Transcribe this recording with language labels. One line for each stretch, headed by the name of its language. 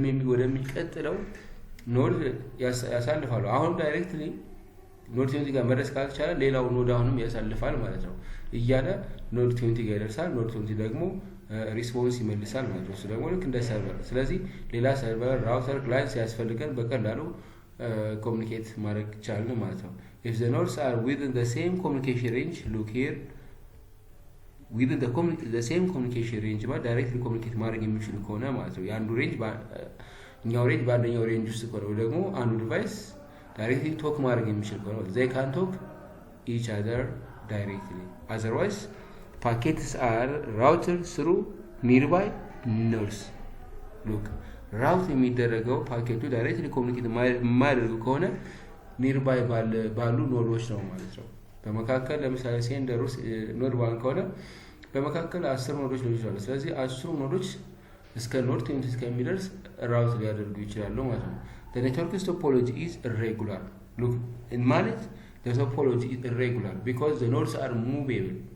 Amharic: ወደሚቀጥለው ኖድ ያሳልፋሉ። አሁን ዳይሬክትሊ ኖድ 20 ጋር መድረስ ካልቻለ ሌላው ኖድ አሁንም ያሳልፋል ማለት ነው እያለ ኖድ 20 ጋር ይደርሳል። ኖድ 20 ደግሞ ሪስፖንስ ይመልሳል ማለት ነው። እሱ ደግሞ ልክ እንደ ሰርቨር። ስለዚህ ሌላ ሰርቨር፣ ራውተር፣ ክላይንት ሲያስፈልገን በቀላሉ ኮሚኒኬት ማድረግ ይቻላል ማለት ነው።
English: if the nodes are within the same communication range, look here,
Amharic: within the same communication range ማለት ዳይሬክትሊ ኮሚኒኬት ማድረግ የሚችሉ ከሆነ ማለት ነው። የአንዱ ሬንጅ እኛው ሬንጅ በአንደኛው ሬንጅ ውስጥ ከሆነ ደግሞ አንዱ ዲቫይስ ዳይሬክትሊ ቶክ ማድረግ የሚችል ከሆነ
English: they can talk each other directly. otherwise packets are routed through nearby nodes.
Amharic: look, ራውት የሚደረገው ፓኬቱ ዳይሬክትሊ ኮሚኒኬት የማያደርግ ከሆነ ኒርባይ ባሉ ኖዶች ነው ማለት ነው። በመካከል ለምሳሌ ሴንደር ውስጥ ኖድ 1 ከሆነ በመካከል 10 ኖዶች ሊሆኑ ይችላሉ። ስለዚህ 10 ኖዶች እስከ ኖድ ቴምስ እስከሚደርስ ራውት ሊያደርጉ ይችላሉ ማለት ነው።
English: the network's topology is irregular. look in MANET the topology is irregular because the nodes are movable.